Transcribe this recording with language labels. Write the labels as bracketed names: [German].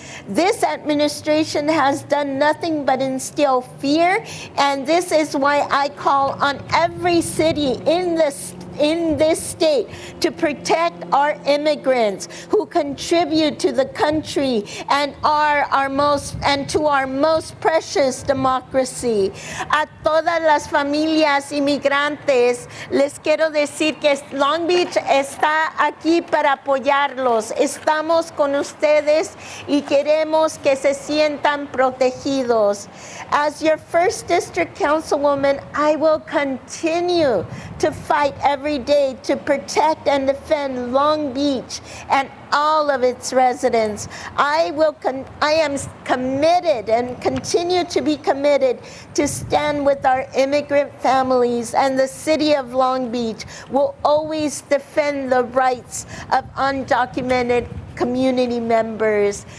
[English] This administration has done nothing but instill fear, and this is why I call on every city in this state to protect our immigrants who contribute to the country and to our most precious democracy. [Spanish] A todas las familias inmigrantes les quiero decir que Long Beach está aquí para apoyarlos. Estamos con ustedes y queremos que se sientan protegidos. [English] As your 1st District Councilwoman, I will continue to fight every day to protect and defend Long Beach and all of its residents. I am committed and continue to be committed to stand with our immigrant families, and the city of Long Beach will always defend the rights of undocumented community members.